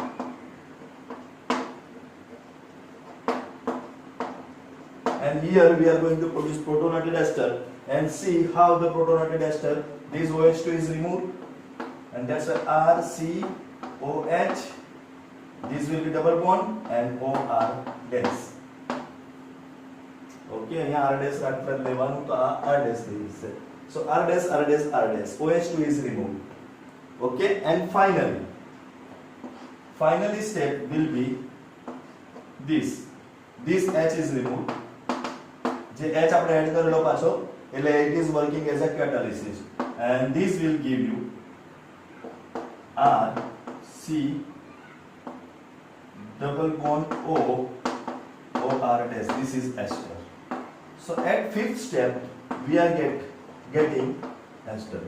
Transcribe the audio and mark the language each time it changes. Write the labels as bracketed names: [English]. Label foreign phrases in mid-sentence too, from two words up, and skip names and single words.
[English] And here we are going to produce protonated ester, and see how the protonated ester, this OH2 is removed, and that's why RCOH, this will be double bond, and OR dash. [Gujarati] Okay, અહીંયા [English] R dash [Gujarati] રાખતા લેવાનું તો આ [English] R dash [Gujarati] થઈ જશે. [English] So R dash R dash R dash, OH2 is removed. Okay, and finally step will be this H is removed. [Gujarati] જે H આપણે એડ કરેલો પાછો, એટલે [English] it is working as a catalyst, and this will give you R C double bond O R dash. This is ester. So at fifth step we are getting ester.